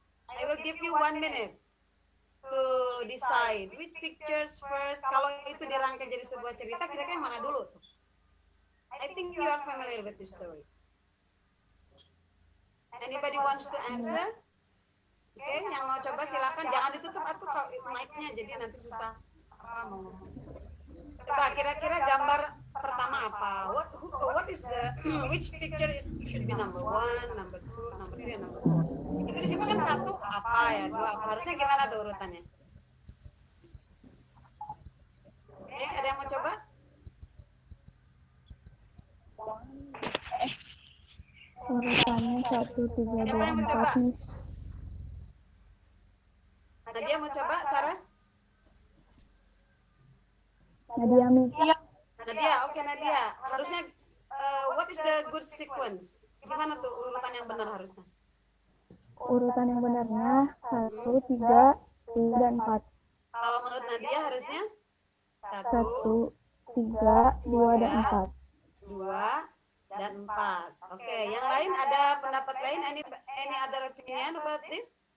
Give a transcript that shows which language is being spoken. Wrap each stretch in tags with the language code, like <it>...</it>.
<en>I will give you 1 minute to decide which pictures first.</en> <id>Kalau itu dirangkai jadi sebuah cerita, kira-kira yang mana dulu tuh?</id> <en>I think you are familiar with this story. Anybody wants to answer?</en> <id>Oke, yang mau coba silakan. Jangan ditutup atau mic-nya, jadi nanti susah apa mau ngomong. Coba kira-kira gambar pertama apa?</id> <en>What is the which picture should be number 1, number 2, number 3, number 4?</en> <id>Itu di situ kan 1 apa ya, 2 apa? Harusnya gimana tuh urutannya? Oke, ada yang mau coba? Urutannya 1, 3, Siapa 2, yang mau coba? 4, Miss. Nadia mau coba, Saras? Nadia, Miss. Nadia, oke Nadia. Harusnya</id> <en>what is the good sequence?</en> <id>Gimana tuh urutan yang benar harusnya? Urutan yang benarnya 1, 3, 3, dan 4. Kalau menurut Nadia harusnya 1, 1, 3, 2, dan 4. 2, dan 4. Oke, yang lain ada pendapat lain?</id> <en>Any other opinion about this?</en>